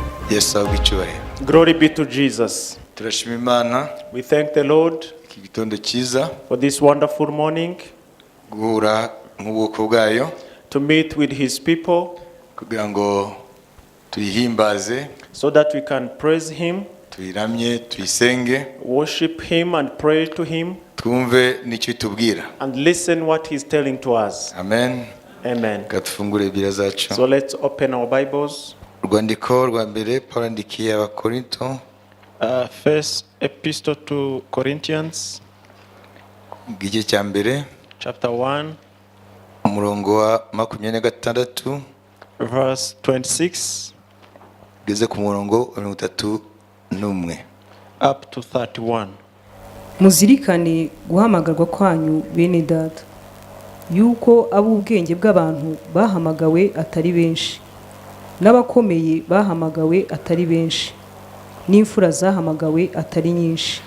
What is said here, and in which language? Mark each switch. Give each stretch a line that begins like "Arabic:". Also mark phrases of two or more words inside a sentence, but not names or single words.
Kinyarwanda: Yesu abicyubahiro.
English: Glory be to Jesus.
Kinyarwanda: Turashima Imana
English: We thank the Lord
Kinyarwanda: iki gitondo cyiza
English: for this wonderful morning
Kinyarwanda: guhura nk'ubwoko bwayo
English: to meet with His people
Kinyarwanda: kugira ngo tuyihimbaze,
English: so that we can praise Him,
Kinyarwanda: tuyiramye, tuyisenge,
English: worship Him and pray to Him
Kinyarwanda: twumve n'icyo tubwira.
English: and listen what He's telling to us.
Kinyarwanda: Amen.
English: Amen.
Kinyarwanda: Gatufungure Bibiliya zacu.
English: So let's open our Bibles.
Kinyarwanda: Urwandiko rwa mbere Pawulo yandikiye Abakorinto,
English: First Epistle to Corinthians,
Kinyarwanda: igice cya mbere,
English: chapter 1,
Kinyarwanda: umurongo wa 26
English: verse 26
Kinyarwanda: ugeze ku murongo wa 31
English: up to 31.
Kinyarwanda: Muzirikane guhamagarwa kwanyu bene data, yuko ab'ubwenge bw'abantu bahamagawe atari benshi, n'abakomeye bahamagawe atari benshi, n'imfura zahamagawe atari nyinshi.